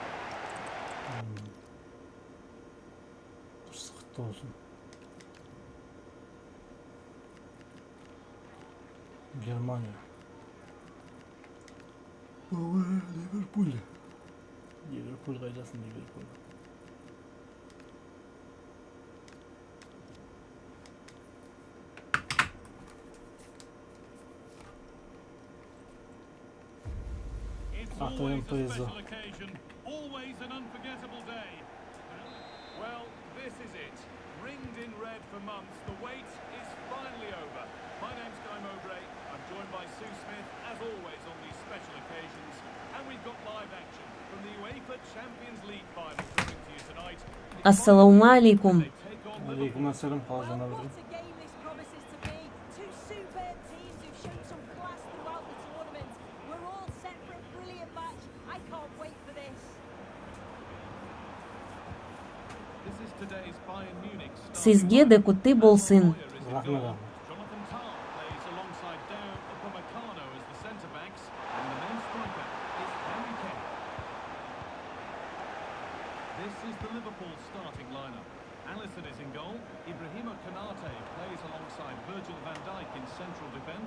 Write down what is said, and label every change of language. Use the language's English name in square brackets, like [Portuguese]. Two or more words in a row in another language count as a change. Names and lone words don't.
[Kazakh] Құтты olsun. Германия. Ливерпуль. Ливерпуль қайдасың, Ливерпуль. [English] Always a special occasion, always an unforgettable day. Well, this is it. Ringed in red for months, the wait is finally over. My name's Guy Mowbray. I'm joined by Sue Smith, as always on these special occasions. And we've got live action from the UEFA Champions League final coming to you tonight. [Arabic] السلام عليكم. عليكم السلام, [Kazakh] қалай жана [English] What a game this promises to be. Two superb teams who've shown some class throughout the tournament. We're all set for a brilliant match. I can't wait for this. This is today's Bayern Munich. [Kazakh] Сізге де құтты болсын. Рахмет. [English] Jonathan Tah plays alongside Dao Upamecano as the centre-backs, and the main striker is Harry Kane. This is the Liverpool starting lineup. Alisson is in goal. Ibrahima Konate plays alongside Virgil van Dijk in central defence.